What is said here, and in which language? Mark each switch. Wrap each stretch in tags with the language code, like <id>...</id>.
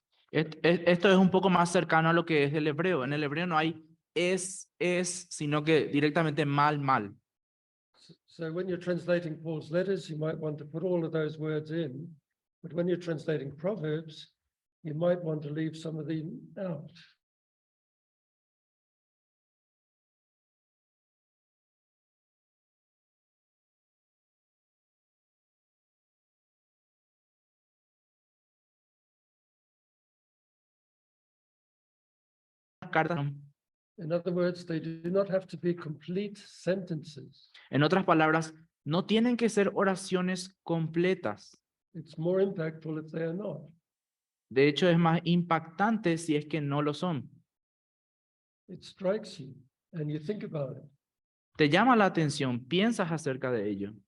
<es>Esto es un poco más cercano a lo que es el hebreo. En el hebreo no hay es, sino que directamente mal, mal.</es> <en>So when you're translating Paul's letters, you might want to put all of those words in, but when you're translating Proverbs, you might want to leave some of them out.</en> <es>Cartas.</es> <en>In other words, they do not have to be complete sentences.</en> <es>En otras palabras, no tienen que ser oraciones completas.</es> <en>It's more impactful if they are not.</en> <es>De hecho, es más impactante si es que no lo son.</es> <en>It strikes you and you think about it,</en> <es>Te llama la atención, piensas acerca de ello</es>